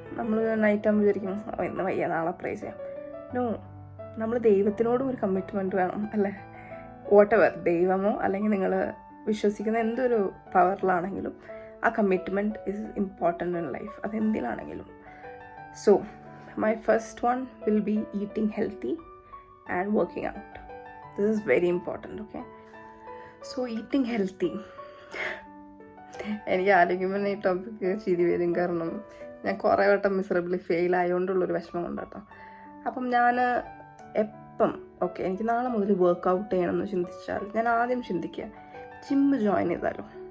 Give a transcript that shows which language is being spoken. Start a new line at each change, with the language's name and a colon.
Malayalam: നമ്മൾ നൈറ്റ് ആകുമ്പോൾ വിചാരിക്കും ഇന്ന് വയ്യ, നാളെ പ്രേ ചെയ്യാം. നോ, നമ്മൾ ദൈവത്തിനോടും ഒരു കമ്മിറ്റ്മെൻറ്റ് വേണം, അല്ലേ?
English: whatever,
Malayalam: ദൈവമോ അല്ലെങ്കിൽ നിങ്ങൾ വിശ്വസിക്കുന്ന എന്തൊരു പവറിലാണെങ്കിലും ആ commitment
English: is important in life,
Malayalam: അതെന്തിലാണെങ്കിലും.
English: So my first one will be eating healthy and working out. This is very important, okay? So eating healthy,
Malayalam: എനിക്ക് ആലോചിക്കുമ്പോൾ ഈ ടോപ്പിക്ക് ചിരി വരും. കാരണം ഞാൻ കുറേ വട്ടം മിസറബിളി ഫെയിൽ ആയതുകൊണ്ടുള്ളൊരു വിഷമം ഉണ്ട് കേട്ടോ. അപ്പം ഞാൻ എപ്പം ഓക്കെ എനിക്ക് നാളെ മുതൽ വർക്കൗട്ട് ചെയ്യണമെന്ന് ചിന്തിച്ചാൽ ഞാൻ ആദ്യം ചിന്തിക്കുക ജിമ്മ് ജോയിൻ ചെയ്താലോ.